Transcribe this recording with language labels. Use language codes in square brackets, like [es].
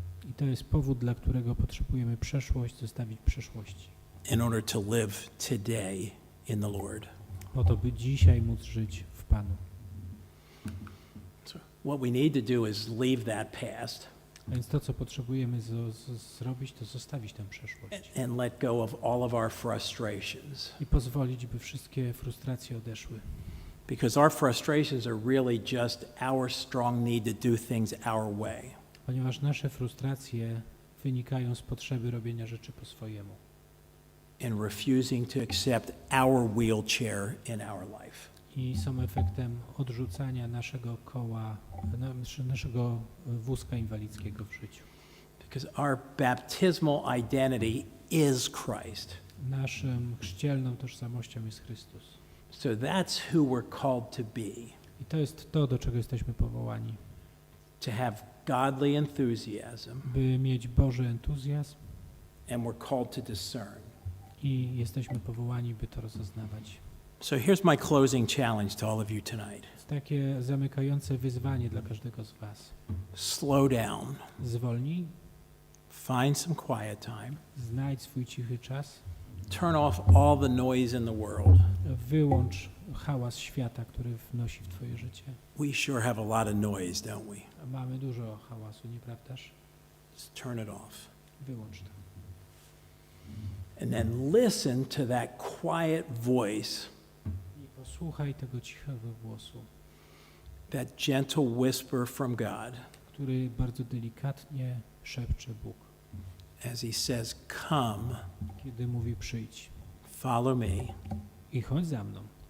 [pl] I to jest powód, dla którego potrzebujemy przeszłość zostawić w przeszłości. [en] In order to live today in the Lord. [pl] Po to, by dzisiaj móc żyć w Panu. [en] So what we need to do is leave that past. [pl] Więc to, co potrzebujemy zrobić, to zostawić tę przeszłość. [en] And let go of all of our frustrations. [pl] I pozwolić, by wszystkie frustracje odeszły. [en] Because our frustrations are really just our strong need to do things our way. [pl] Ponieważ nasze frustracje wynikają z potrzeby robienia rzeczy po swojemu. [en] And refusing to accept our wheelchair in our life. [pl] I są efektem odrzucania naszego koła, naszego wózka inwalidzkiego w życiu. [en] Because our baptismal identity is Christ. [pl] Naszym chrzcielną tożsamością jest Chrystus. [en] So that's who we're called to be. [pl] I to jest to, do czego jesteśmy powołani. [en] To have godly enthusiasm. [pl] By mieć Boży entuzjazm. [en] And we're called to discern. [pl] I jesteśmy powołani, by to rozeznawać. [en] So here's my closing challenge to all of you tonight. [pl] To takie zamykające wyzwanie dla każdego z was. [en] Slow down. [pl] Zwolnij. [en] Find some quiet time. [pl] Znajdź swój cichy czas. [en] Turn off all the noise in the world. [pl] Wyłącz hałas świata, który wnosi w twoje życie. [en] We sure have a lot of noise, don't we? [pl] Mamy dużo hałasu, nieprawdaż? [en] Just turn it off. [pl] Wyłącz to. [en] And then listen to that quiet voice. [pl] I posłuchaj tego cichego głosu, [en] That gentle whisper from God [pl] który bardzo delikatnie szepcze Bóg, [en] as he says, come, [pl] kiedy mówi przyjdź [en] follow me, [pl] i chodź za mną